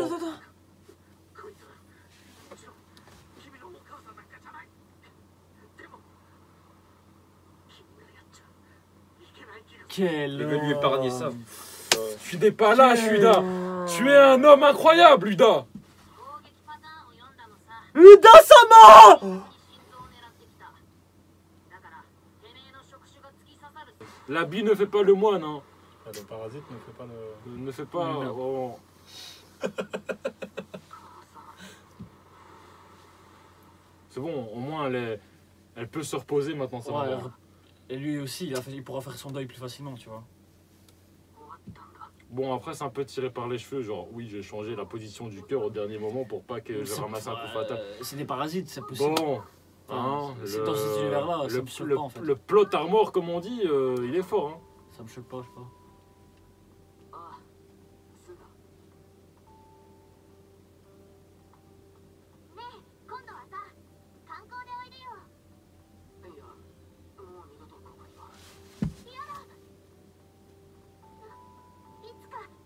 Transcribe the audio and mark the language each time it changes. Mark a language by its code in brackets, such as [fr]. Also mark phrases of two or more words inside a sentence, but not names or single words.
[fr] Attends. Quel il veut lui épargner ça. homme. Ouais. Tu n'es pas là, Uda. Tu es un homme incroyable, Uda. [ja] 攻撃パターンを読んだのさ Uda-sama 心臓を狙ってきただからてめえの触手が突き刺さる [fr] L'habit ne fait pas le moine, hein. Ah, le parasite ne fait pas le. Ne fait pas. Non. Vraiment. C'est bon, au moins elle peut se reposer maintenant, ça va. Ouais, et lui aussi, il pourra faire son deuil plus facilement, tu vois. Bon, après, c'est un peu tiré par les cheveux. Genre, oui, j'ai changé la position du cœur au dernier moment pour pas que je ramasse un coup fatal. C'est des parasites, c'est possible. Bon, hein, c'est dans cet univers-là, ça me choque pas, en fait. le [en] plot armor, [fr] comme on dit, il est fort. Hein. Ça me choque pas, je sais pas. [ja] ああすんだねえ今度はさ観光でおいでよいやもう二度とここには嫌だいつか